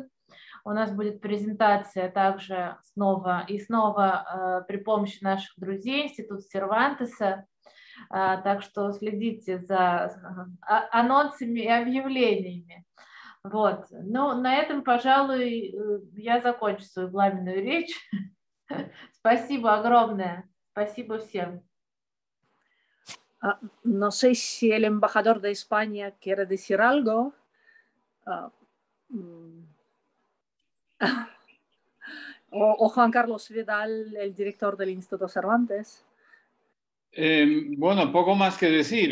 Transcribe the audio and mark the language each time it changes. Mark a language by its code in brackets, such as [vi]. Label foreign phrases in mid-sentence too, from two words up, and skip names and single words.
[ru] У нас будет презентация также снова и снова при помощи наших друзей, Института Сервантеса. Так что следите за анонсами и объявлениями. Вот. Ну, на этом, пожалуй, я закончу свою пламенную речь. Спасибо огромное. Спасибо всем. [es] No sé si el embajador de España quiere decir algo. O Juan Carlos Vidal, el director del Instituto Cervantes. Bueno, poco más que decir.